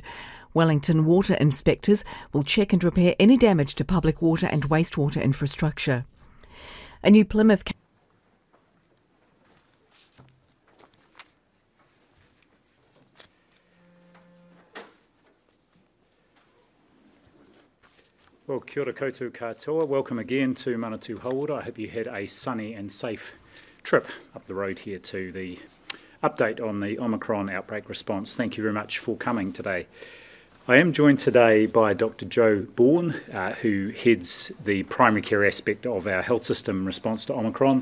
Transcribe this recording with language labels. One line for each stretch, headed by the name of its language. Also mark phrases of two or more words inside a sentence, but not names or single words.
English: Wellington water inspectors will check and repair any damage to public water and wastewater infrastructure. A new Plymouth Well,
Māori: kia ora koutou katoa.
English: Welcome again to Manatū Hauora. I hope you had a sunny and safe trip up the road here to the update on the Omicron outbreak response. Thank you very much for coming today. I am joined today by Dr. Joe Bourne, who heads the primary care aspect of our health system response to Omicron.